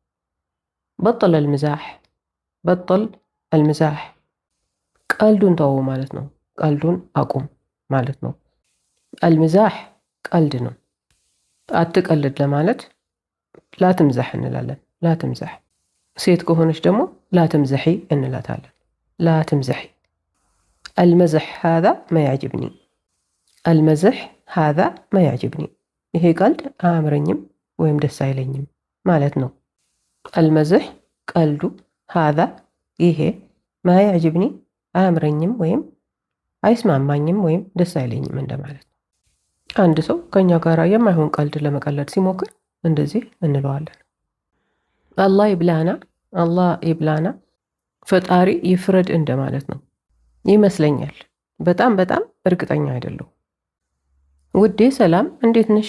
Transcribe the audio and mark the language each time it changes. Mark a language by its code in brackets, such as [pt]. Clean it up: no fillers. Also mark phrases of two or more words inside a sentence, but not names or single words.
[ar] بطل المزاح፣ بطل المزاح [am] ቀልዱን ተው ማለት ነው። ቀልዱን አቁም ማለት ነው። المزاح ቀልድ ነው። አትቀልድ ለማለት ላትምዛሕ እንላለን። ላትምዛሕ። ሴት ከሆነች ደግሞ ላትምዘሒ እንላታለን። ላትምዘሒ። [ar] المزح هذا ما يعجبني። المزح هذا ما يعجبني [am] ይሄ ቀልድ አያምረኝም ወይም ደስ አይለኝም ማለት ነው። المزح ቀልዱ፣ هذا ይሄ፣ [ar] ما يعجبني [am] አያምረኝም ወይም አይስማማኝም ወይም ደስ አይለኝም እንደማለት ነው። አንድ ሰው ከኛ ጋር የማይሆን ቀልድ ለመቀለድ ሲሞክር እንደዚህ እንለዋለን። [ar] الله يبلانا፣ الله يبلانا [am] ፈጣሪ ይፍረድ እንደማለት ነው ይመስለኛል። በጣም እርግጠኛ አይደለሁ። ውዴ ሰላም፣ እንዴት ነሽ?